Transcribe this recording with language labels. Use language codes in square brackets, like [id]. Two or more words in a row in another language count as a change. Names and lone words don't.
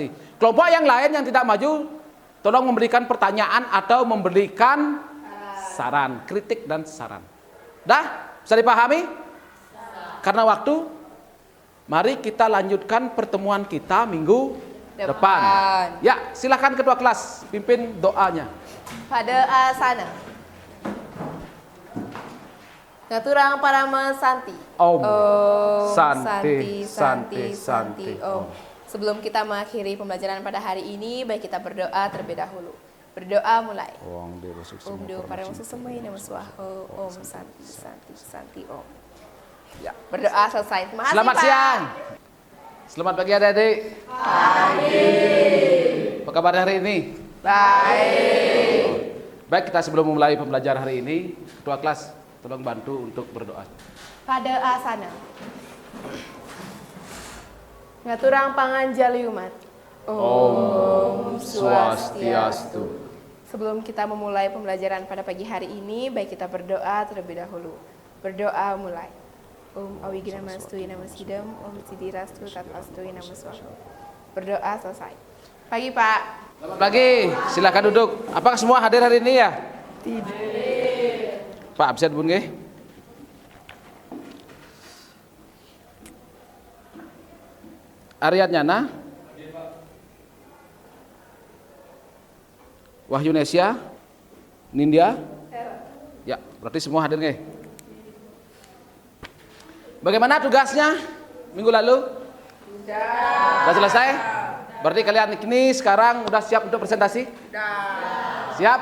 [id] Kelompok yang lain yang tidak maju, tolong memberikan pertanyaan atau memberikan saran, kritik dan saran. Dah? Bisa dipahami? Karena waktu, mari kita lanjutkan pertemuan kita minggu depan. Ya, silakan ketua kelas pimpin doanya. [ban] Pada asana. Ngaturang parama santi. [sa] Om. Santi, santi, santi, Om. [id] Sebelum kita mengakhiri pembelajaran pada hari ini, baik kita berdoa terlebih dahulu. Berdoa mulai. Wong Dewa Sukses. [sa] Om Dewa Parang Susemai Nama Swaho Om Santi Santi Santi Om. [id] Ya. Berdoa selesai. Terima kasih Selamat Pak. siang. Selamat pagi adik-adik. Pagi. Apa kabar hari ini? Baik. Baik, kita sebelum memulai pembelajaran hari ini, ketua kelas tolong bantu untuk berdoa. [ban] Pada asana. Ngaturang panganjali umat. [sa] Om Swastiastu. [id] Sebelum kita memulai pembelajaran pada pagi hari ini, baik kita berdoa terlebih dahulu. Berdoa mulai. [sa] Om Awigina Mastui Nama Sidam, Om Sidirastu Tatastui Nama Swaho. [id] Berdoa selesai. Pagi Pak. Selamat pagi, silakan duduk. Apakah semua hadir hari ini ya? Tidak. Pak absen bun nggih? Ariat Nyana? Wahyu Nesia? Nindya? Ya, berarti semua hadir nggih? Bagaimana tugasnya minggu lalu? Sudah selesai? Berarti kalian ini sekarang udah siap untuk presentasi? Sudah. Siap?